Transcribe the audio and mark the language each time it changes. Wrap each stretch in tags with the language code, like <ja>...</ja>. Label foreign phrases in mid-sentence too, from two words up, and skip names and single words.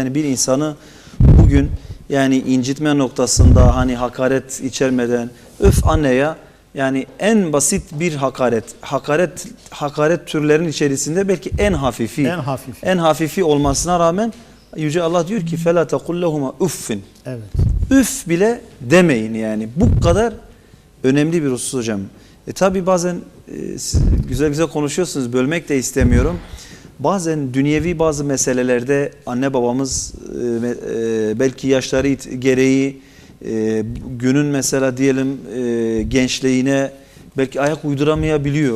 <tr>Yani bir insanı bugün yani incitme noktasında hani hakaret içermeden öf anne ya yani en basit bir hakaret türlerinin içerisinde belki en hafifi olmasına rağmen Yüce Allah diyor ki</tr> <ar>فَلَا تَقُلْ لَهُمَا أُفٍّ.</ar> <tr>Evet. Üf bile demeyin yani. Bu kadar önemli bir husus hocam. Tabi bazen siz güzel konuşuyorsunuz. Bölmek de istemiyorum. Bazen dünyevi bazı meselelerde anne babamız belki yaşları gereği günün mesela diyelim gençliğine belki ayak uyduramayabiliyor.</tr>